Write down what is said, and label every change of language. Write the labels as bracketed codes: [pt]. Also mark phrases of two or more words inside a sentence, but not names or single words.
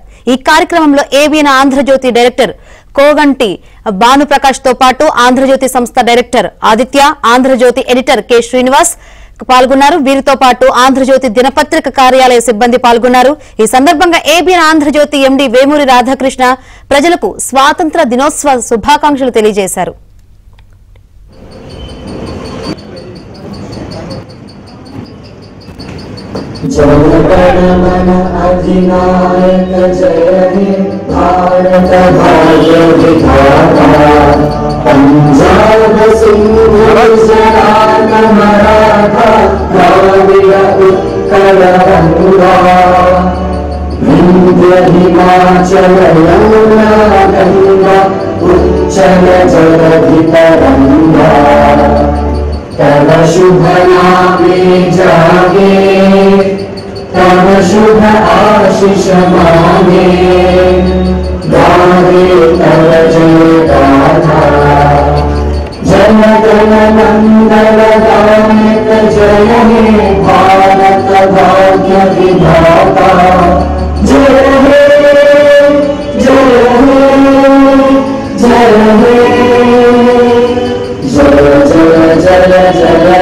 [te] ఈ కార్యక్రమంలో ఏబిఎన్ ఆంధ్రజ్యోతి డైరెక్టర్ కోగంటి భానుప్రకాష్ తో పాటు ఆంధ్రజ్యోతి సంస్థ డైరెక్టర్ ఆదిత్య, ఆంధ్రజ్యోతి ఎడిటర్ కె శ్రీనివాస్ పాల్గొన్నారు. వీరితో పాటు ఆంధ్రజ్యోతి దినపత్రిక కార్యాలయ సిబ్బంది పాల్గొన్నారు. ఈ సందర్భంగా ఏబిఎన్ ఆంధ్రజ్యోతి ఎండీ వేమూరి రాధాకృష్ణ ప్రజలకు స్వాతంత్ర దినోత్సవ శుభాకాంక్షలు తెలియజేశారు. [bn] জনগণমন অধিনায়ক জয় হে ভারত ভাগ্য বিধাতা পঞ্জাব সিন্ধ গুজরাট মরাঠা দ্রাবিড় উৎকল গঙ্গা বিন্ধ্য হিমাচল যমুনা গঙ্গা উচ্ছল জলধি তরঙ্গ তব শুভ নামে জাগে তব শুভ আশিস মাগে গাবে তব জয় গাথা জন গণ মঙ্গল গায়ক জয় হে ভারত ভাগ্য বিধাতা জয় হে জয় হে জয় হে জয় জয় জয়